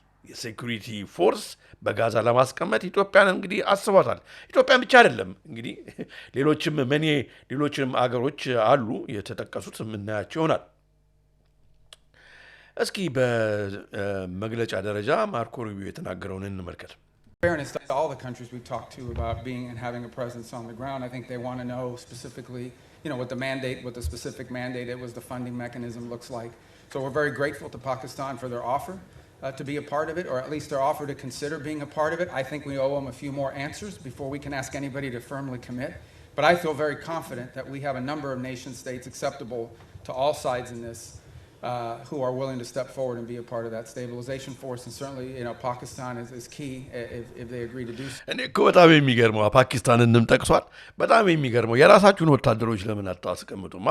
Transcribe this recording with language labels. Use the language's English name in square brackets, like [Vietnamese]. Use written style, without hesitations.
[Amharic] የሴኩሪቲ ፎርስ በጋዛ ለማስቀመጥ ኢትዮጵያን እንግዲህ አስቧታል። ኢትዮጵያን ብቻ አይደለም እንግዲህ ሌሎችም አገሮች አሉ የተጠቀሱት የምናያቸው ይሆናል። እስኪ በመግለጫ ደረጃ ማርኮ ሩቢዮ የተናገረውን እንመልከት። [English] fairness to all the countries we've talked to about being and having a presence on the ground, I think they want to know specifically, what the specific mandate it was, the funding mechanism looks like. So we're very grateful to Pakistan for their offer to be a part of it, or at least their offer to consider being a part of it. I think we owe them a few more answers before we can ask anybody to firmly commit. But I feel very confident that we have a number of nation states acceptable to all sides in this who are willing to step forward and be a part of that stabilization force. And certainly, Pakistan is key if they agree to do so. [Amharic] እኔ እኮ በጣም የሚገርመው ፓኪስታንንም ጠቅሷል። በጣም የሚገርመው የራሳችሁን ወታደሮች ለምን አታስቀምጡም?